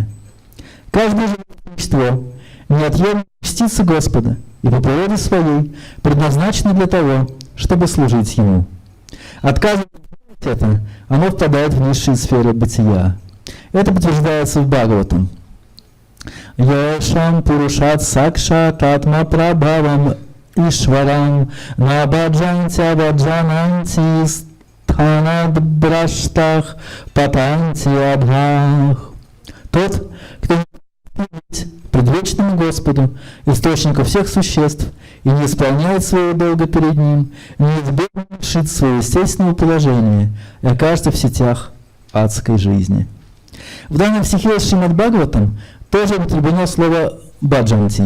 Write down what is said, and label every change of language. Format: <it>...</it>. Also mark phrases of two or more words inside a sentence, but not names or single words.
<ru>Каждое живое существо неотъемлемо частица Господа и по природе своей предназначено для того, чтобы служить Ему. Отказываясь от этого, оно впадает в низшие сферы бытия. Это подтверждается в Бхагаватам.</ru> <sa>एषां पुरुषं साक्षाद् आत्म प्रभवम् ईश्वरम् न भजन्ति अवजानन्ति स्थानाद् भ्रष्टाः पतन्ति अधः.</sa> <ru>Тот, кто предвечному Господу, источнику всех существ, и не исполняет своего долга перед Ним, неизбежно лишит своего естественного положения и окажется в сетях адской жизни. В данном стихе с Шримад Бхагаватам тоже употреблено слово «баджанти».</ru>